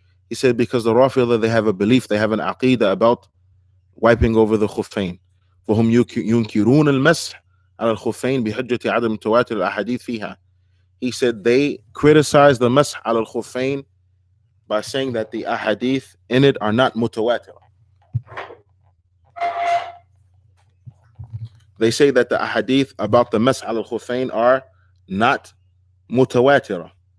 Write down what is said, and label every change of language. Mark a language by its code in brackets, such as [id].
[en] He said because the Rafida, they have a belief, they have an aqidah about wiping over the خفين. [ar] فهم ينكرون المسح على الخفين بحجة عدم تواتر الأحاديث فيها. [en] He said they criticize the masah [ar] على الخفين [en] by saying that the ahadith in it are not mutawatir. They say that the ahadith about the masah [ar] على الخفين [en] are not mutawatir.